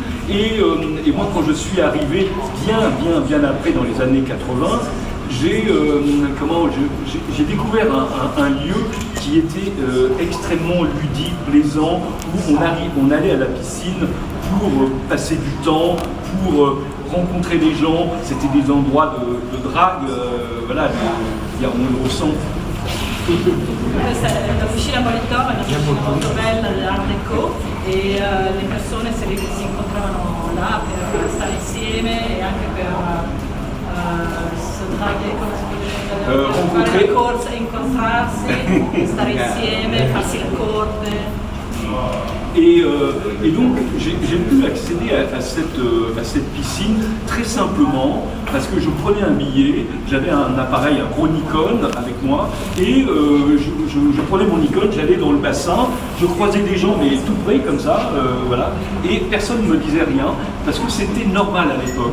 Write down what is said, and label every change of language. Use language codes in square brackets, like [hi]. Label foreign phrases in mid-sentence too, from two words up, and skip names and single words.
[fr] Et moi, quand je suis arrivé, bien après, dans les années 80, j'ai découvert un lieu qui était extrêmement ludique, plaisant, où on allait à la piscine pour passer du temps, pour rencontrer des gens. C'était des endroits de drague, voilà, on le ressent. [it] Questa è la piscina Molitor, è una piscina molto bella dell'Art Deco e le persone si incontravano là per stare insieme e anche per fare la corsa, incontrarsi, stare insieme, farsi le corte. [fr] Et donc j'ai pu accéder à cette piscine très simplement parce que je prenais un billet, j'avais un appareil, un gros Nikon avec moi et je prenais mon Nikon, j'allais dans le bassin, je croisais des gens mais tout près comme ça, voilà, et personne ne me disait rien parce que c'était normal à l'époque.